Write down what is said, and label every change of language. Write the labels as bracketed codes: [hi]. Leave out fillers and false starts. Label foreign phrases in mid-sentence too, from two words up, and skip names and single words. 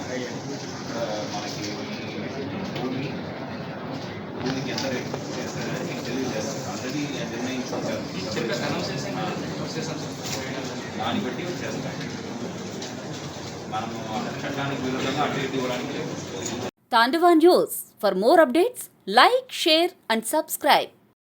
[te] మనకి భూమికి ఎంత రేట్ చేస్తారని మీకు తెలియజేస్తారు. ఆల్రెడీ నిర్ణయించారు. దాన్ని బట్టి చేస్తాం. మనము చట్టానికి విరుద్ధంగా అటు ఇటు ఇవ్వడానికి లేదు. [en] Tandava News. For more updates, like, share and subscribe.